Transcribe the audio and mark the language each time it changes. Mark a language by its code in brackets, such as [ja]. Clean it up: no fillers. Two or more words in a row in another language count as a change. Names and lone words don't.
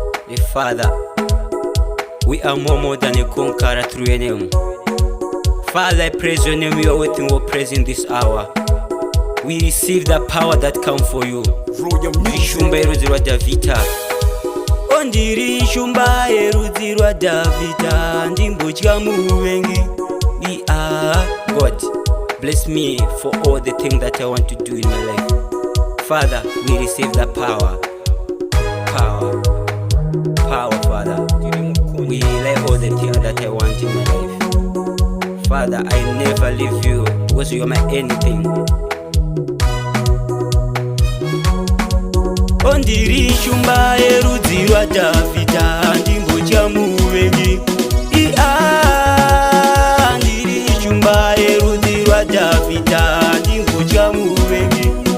[en] Father, we are more than a conqueror through your name. Father, I praise your name. You are waiting for praise in this hour. We receive the power that comes for you. [sn] Ishumba erudzi rwa Davhidha. Ondiri ishumba erudzi rwa Davhidha, ndimbotya muvengi. [en] God, bless me for all the things that I want to do in my life. Father, we receive the power, Father. We lay all the things that I want in my life. Father, I never leave you because you are my anything. [sn] Ondiri ishumba erudzi rwa Davhidha, ndimbotya muvengi. Ondiri ishumba erudzi rwa Davhidha, ndimbotya muvengi.